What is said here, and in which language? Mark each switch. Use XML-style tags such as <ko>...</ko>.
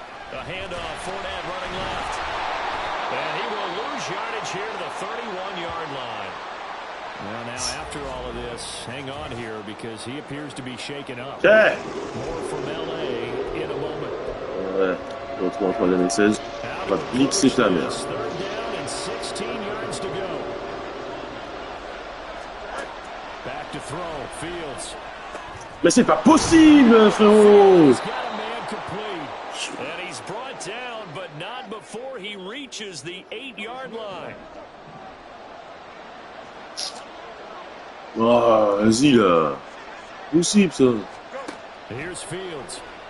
<en>A handoff, Fournette running left. And he will lose yardage here to the 31-yard line. Well, now after all of this, hang on here because he appears to be shaken up. Okay. More from LA in a moment.</en> <fr>Ouais, on retrouve en 3e et 16. On va blitzer ta mère.</fr> <en>Third down and 16 yards to go. Back to throw, Fields.</en> <fr>Mais c'est pas possible, frérot!</fr> <en>He's got a man complete. And he's brought down, but not before he reaches the 8-yard line.</en> <fr>Oh, vas-y là. Possible ça.</fr> <en>Here's Fields.</en>